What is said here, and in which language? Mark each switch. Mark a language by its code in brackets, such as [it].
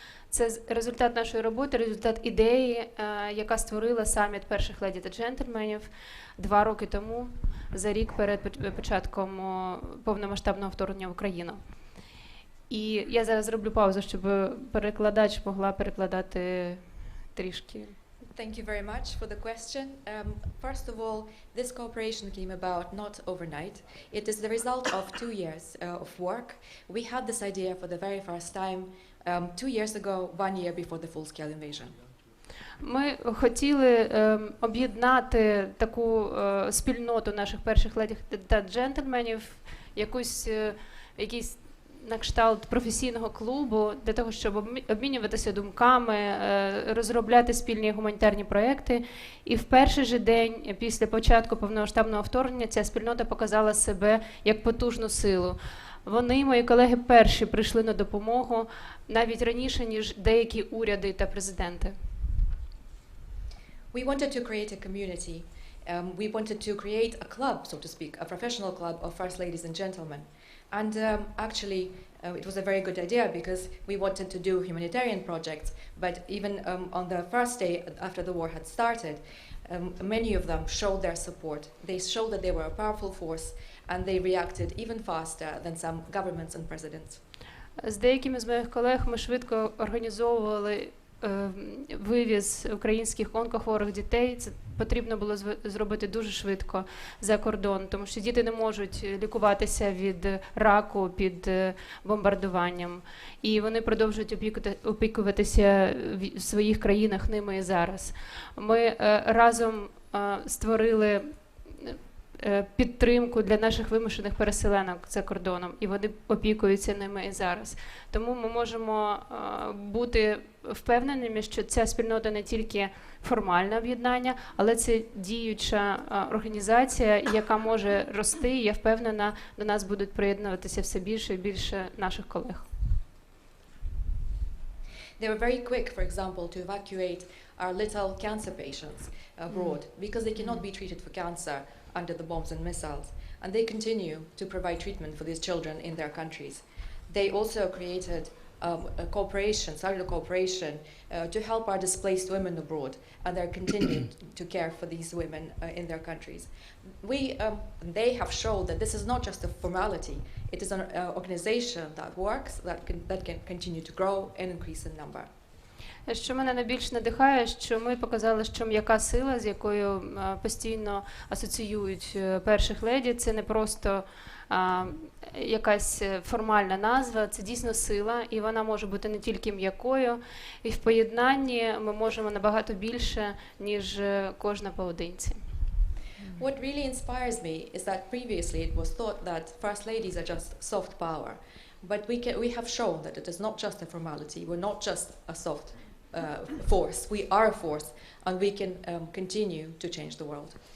[uk] Це результат нашої роботи, результат ідеї, яка створила саміт перших леді та джентльменів 2 роки тому, за рік перед початком повномасштабного вторгнення в Україну. І я зараз зроблю паузу, щоб перекладач могла перекладати трішки. [en] Thank you very much for the question. First of all, this cooperation came about not overnight. It is the result of 2 years of work. We had this idea for the very first time 2 years ago, 1 year before the full-scale invasion. [uk] Ми хотіли об'єднати таку спільноту наших перших леді та джентльменів, якийсь на кшталт професійного клубу, для того, щоб обмінюватися думками, розробляти спільні гуманітарні проекти. І в перший же день після початку повномасштабного вторгнення ця спільнота показала себе як потужну силу. Вони, мої колеги, перші прийшли на допомогу навіть раніше, ніж деякі уряди та президенти. [en] We wanted to create a community. We wanted to create a club, so to speak, a professional club of first ladies and gentlemen. And actually, it was a very good idea because we wanted to do humanitarian projects, but even on the first day after the war had started, many of them showed their support. They showed that they were a powerful force, and they reacted even faster than some governments and presidents. [uk] З деякими з моїх колег ми швидко організовували вивіз українських онкохворих дітей. Це потрібно було зробити дуже швидко за кордон, тому що діти не можуть лікуватися від раку під бомбардуванням. І вони продовжують опікуватися в своїх країнах ними і зараз. Ми разом створили підтримку для наших вимушених переселенок за кордоном, і вони опікуються ними і зараз. Тому ми можемо бути впевненими, що ця спільнота не тільки формальне об'єднання, але це діюча організація, яка може рости, і я впевнена, до нас будуть приєднуватися все більше і більше наших колег. [en] They were very quick, for example, to evacuate our little cancer patients abroad because they cannot be treated for cancer under the bombs and missiles. And they continue to provide treatment for these children in their countries. They also created started a cooperation to help our displaced women abroad, and they're continuing to care for these women in their countries. They have shown that this is not just a formality. It is an organization that works, that can continue to grow and increase in number. [uk] Що мене найбільш надихає, що ми показали, що м'яка сила, з якою постійно асоціюють перших леді, це не просто якась формальна назва, це дійсно сила, і вона може бути не тільки м'якою, і в поєднанні ми можемо набагато більше, ніж кожна поодинці. [en] What really inspires me is that previously it was thought that first ladies are just soft power, but we have shown that it is not just a formality. We're not just a soft force. We are a force, and we can continue to change the world.